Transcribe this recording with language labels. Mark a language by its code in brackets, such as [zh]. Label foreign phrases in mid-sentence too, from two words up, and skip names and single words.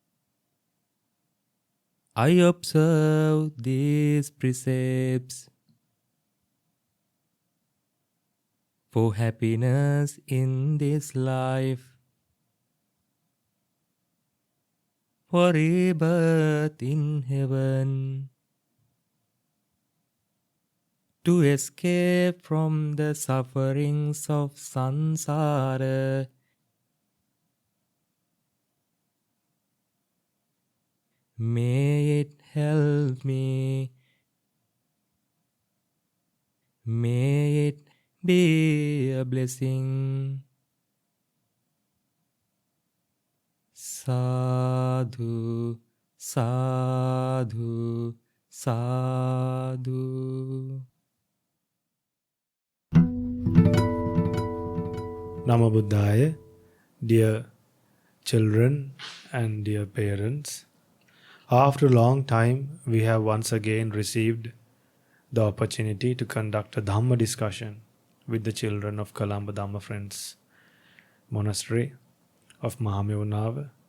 [en] I observe these precepts for happiness in this life, for rebirth in heaven, to escape from the sufferings of samsara. May it help me. May it be a blessing. [pi] Sadhu, sadhu, sadhu. Namo Buddhaya, [en] dear children and dear parents. After a long time, we have once again received the opportunity to conduct a Dhamma discussion with the children of Kalamba Dhamma Friends Monastery of Mahameonava.